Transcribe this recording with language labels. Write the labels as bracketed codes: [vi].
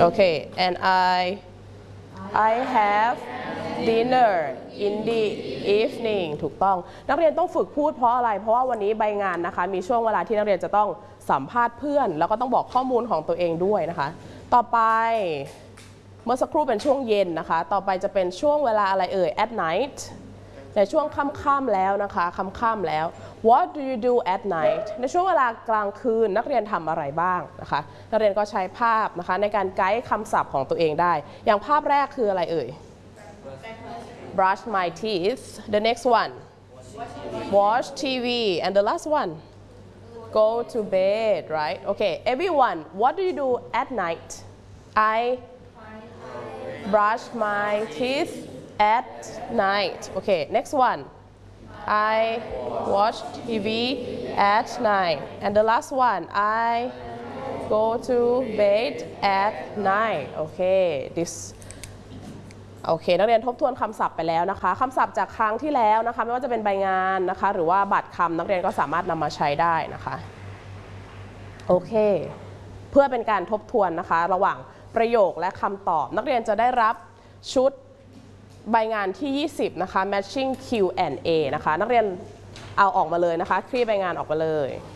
[en] Okay, and I have dinner in the evening. [th] ถูกต้องนักเรียนต้องฝึกพูดเพราะอะไรเพราะว่าวันนี้ใบงานนะคะมีช่วงเวลาที่นักเรียนจะต้องสัมภาษณ์เพื่อนแล้วก็ต้องบอกข้อมูลของตัวเองด้วยนะคะต่อไป เมื่อสักครู่เป็นช่วงเย็นนะคะต่อไปจะเป็นช่วงเวลาอะไรเอ่ย [en] at night [th] ในช่วงค่ำๆแล้วนะคะค่ำๆแล้ว [en] what do you do at night [th] ในช่วงเวลากลางคืนนักเรียนทำอะไรบ้างนะคะนักเรียนก็ใช้ภาพนะคะในการไกด์คำศัพท์ของตัวเองได้อย่างภาพแรกคืออะไรเอ่ย [en] brush my teeth the next one watch TV and the last one go to bed right okay everyone what do you do at night I brush my teeth at night. Okay, next one. I watch TV at night. And the last one. I go to bed at night. Okay, this [th] โอเคนักเรียนทบทวนคำศัพท์ไปแล้วนะคะคำศัพท์จากครั้งที่แล้วนะคะไม่ว่าจะเป็นใบงานนะคะหรือว่าบัตรคำนักเรียนก็สามารถนำมาใช้ได้นะคะโอเคเพื่อเป็นการทบทวนนะคะระหว่างประโยคและคำตอบนักเรียนจะได้รับชุดใบงานที่20นะคะ matching Q&A นะคะนักเรียนเอาออกมาเลยนะคะคลี่ใบงานออกมาเลย